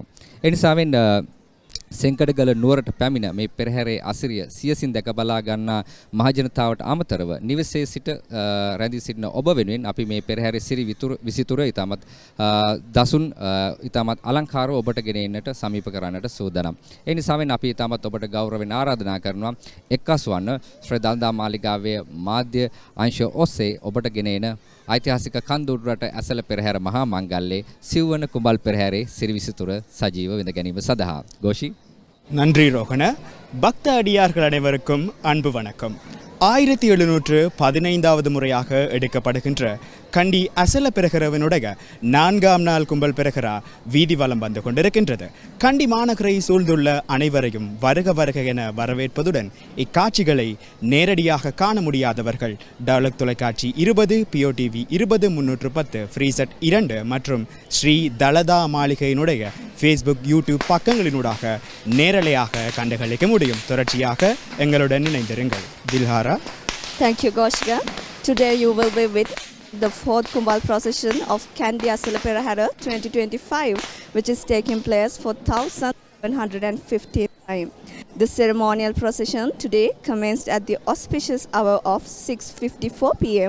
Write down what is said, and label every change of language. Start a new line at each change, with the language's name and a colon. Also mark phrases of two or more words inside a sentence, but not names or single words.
Sinhala: ඒ නිසාවෙන් සෙන්කඩගල නුවරට පැමිණ මේ පෙරහැරේ අසිරිය සියසින් දැක බලා ගන්නා මහජනතාවට අමතරව නිවසේ සිට රැඳී සිටින ඔබ වෙනුවෙන් අපි මේ පෙරහැරේ සිරි විසිතුර ඉතාමත් දසුන් ඉතාමත් අලංකාරව ඔබට ගෙන එන්නට සමීප කරන්නට සූදානම්. ඒ නිසාවෙන් අපි ඉතාමත් ඔබට ගෞරවයෙන් ආරාධනා කරනවා එක්කස් වන්න ශ්‍රී දළදා මාලිගාවේ මාධ්‍ය අංශ ඔස්සේ ඔබට ගෙන එන ඓතිහාසික කන්දුරට ඇසල පෙරහැර මහා මංගල්‍යයේ සිව්වන කුඹල් පෙරහැරේ සිරි විසිතුර සජීව විඳ ගැනීම සඳහා.
Tamil: கோஷி நன்றி ரோகண. பக்த அடியார்கள் அனைவருக்கும் அன்பு வணக்கம். 1715வது முறையாக எடுக்கப்படுகின்ற கண்டி அசல பெரஹரவினுடைய 4ஆம் நாள் கும்பல் பெரஹரா வீதி வலம் வந்து கொண்டிருக்கின்றது. கண்டி மாநகரை சூழ்ந்துள்ள அனைவரையும் வருக வருக என வரவேற்பதுடன் இக்காட்சிகளை நேரடியாக காண முடியாதவர்கள் டெவலப் தொலைக்காட்சி 20 POTV 20310 ஃப்ரீசெட் 2 மற்றும் ஸ்ரீ தலதா மாளிகையினுடைய ஃபேஸ்புக் யூடியூப் பக்கங்களினூடாக நேரலையாக கண்டுகளிக்க முடியும். தொடர்ச்சியாக எங்களுடன் இணைந்திருங்கள். தில்ஹாரா.
English: Thank you, Goshika. Today you will be with the 4th Kumbal Procession of Kandy Esala Perahera 2025, which is taking place for 1715 time. The ceremonial procession today commenced at the auspicious hour of 6:54 p.m.